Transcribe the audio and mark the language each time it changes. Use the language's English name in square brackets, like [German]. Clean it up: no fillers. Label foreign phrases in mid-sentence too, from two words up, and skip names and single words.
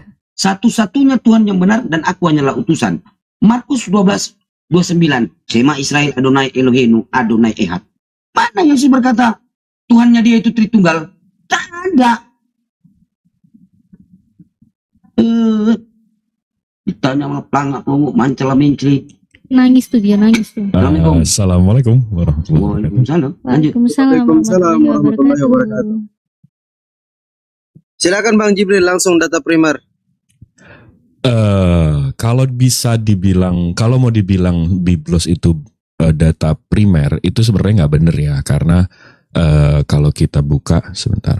[Indonesian] Satu-satunya Tuhan yang benar dan aku hanyalah utusan. Markus 12:29, [Hebrew] שמע ישראל אדני אלהינו אדני אחד. [Indonesian] Mana Yesus berkata Tuhannya dia itu Tritunggal? Tak ada. Ditanya sama pelangak pelunguk mancala mencri. Nangis tuh dia, nangis tuh. [Arabic] السلام عليكم ورحمة الله wabarakatuh. وعليكم السلام ورحمة الله وبركاته. [Indonesian] Silakan Bang Jibril, langsung data primer. Kalau bisa dibilang, kalau mau dibilang Biblos itu data primer, itu sebenarnya nggak bener ya, karena kalau kita buka sebentar.